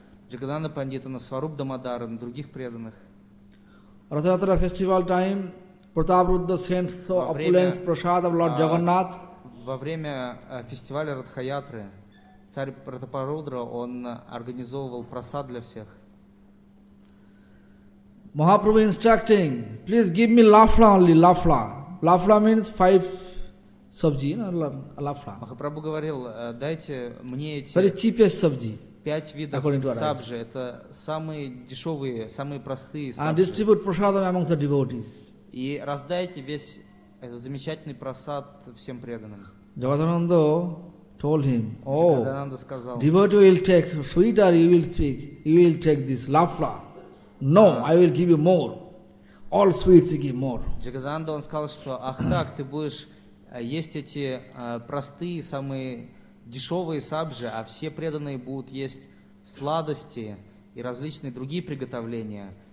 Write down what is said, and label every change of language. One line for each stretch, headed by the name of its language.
Russian: Jagadananda Pandita, на Swarup Damodar, на других преданных.
English: Ratha-yatra festival time, Pratapruddha sent so opulence prasad of Lord Jagannath.
Russian: Во время фестиваля Ратха-ятры царь Пратапарудра, он организовывал просад для всех.
English: Махапрабху instructing, please give me лафла only, лафла. Лафла means five сабджи, лафла.
Russian: Махапрабху говорил, дайте мне эти
English: very cheapest сабджи,
Russian: пять видов сабджи. Это самые дешевые, самые простые сабджи.
English: And distribute prasadam among the devotees.
Russian: И раздайте весь этот замечательный просад всем преданным.
English: Jagadananda told him, oh,
Russian: сказал,
English: devotee will take, sweeter you will speak, you will take this лафла. No, I will give you more. All sweets you give more.
Russian: Jagadananda, он сказал, что, ах так, ты будешь есть эти простые, самые дешевые сабжи, а все преданные будут есть сладости и различные другие приготовления.